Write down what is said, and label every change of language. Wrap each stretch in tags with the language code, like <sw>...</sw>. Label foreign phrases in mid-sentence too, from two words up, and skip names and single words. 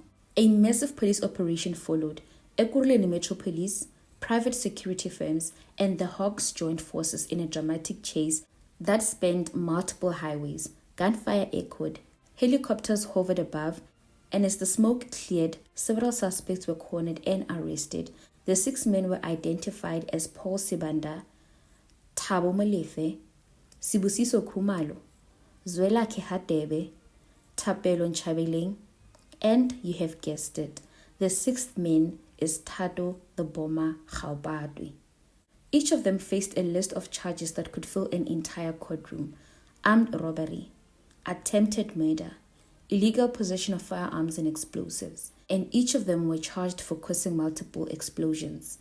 <en>A massive police operation followed. Ekurhuleni Metro Police, private security firms, and the Hawks joined forces in a dramatic chase that spanned multiple highways. Gunfire echoed, helicopters hovered above, and as the smoke cleared, several suspects were cornered and arrested. The 6 men were identified as Paul Sibanda, Thabo Molefe, Sibusiso Khumalo, Zwelakhe Hadebe, Thapelo Nchabeleng, and you have guessed it, the 6th man is Thato the Bomber Gaopatwe. Each of them faced a list of charges that could fill an entire courtroom: armed robbery, attempted murder, illegal possession of firearms and explosives, and each of them were charged for causing multiple explosions.</en>